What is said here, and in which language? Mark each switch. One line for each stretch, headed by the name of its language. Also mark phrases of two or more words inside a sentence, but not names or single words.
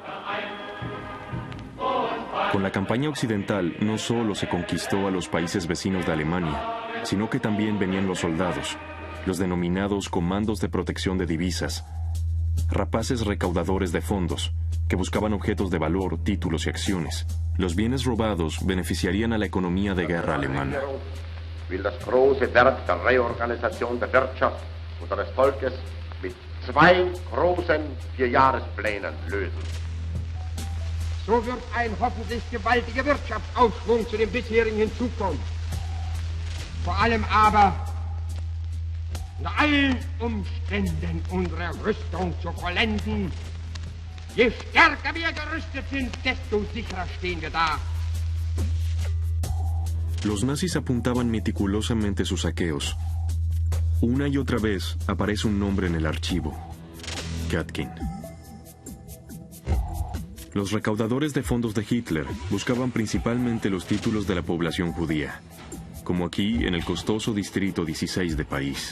Spanish: Con la campaña occidental no solo se conquistó a los países vecinos de Alemania, sino que también venían los soldados, los denominados comandos de protección de divisas, rapaces recaudadores de fondos, que buscaban objetos de valor, títulos y acciones. Los bienes robados beneficiarían a la economía de guerra alemana.
German: Will das große Werk der Reorganisation der Wirtschaft unseres Volkes mit 2 großen Vierjahresplänen lösen. So wird ein hoffentlich gewaltiger Wirtschaftsaufschwung zu dem bisherigen hinzukommen. Vor allem aber unter allen Umständen unsere Rüstung zu vollenden. Je stärker wir gerüstet sind, desto sicherer stehen wir da.
Spanish: Los nazis apuntaban meticulosamente sus saqueos. Una y otra vez aparece un nombre en el archivo: Katkin. Los recaudadores de fondos de Hitler buscaban principalmente los títulos de la población judía, como aquí en el costoso distrito 16 de París.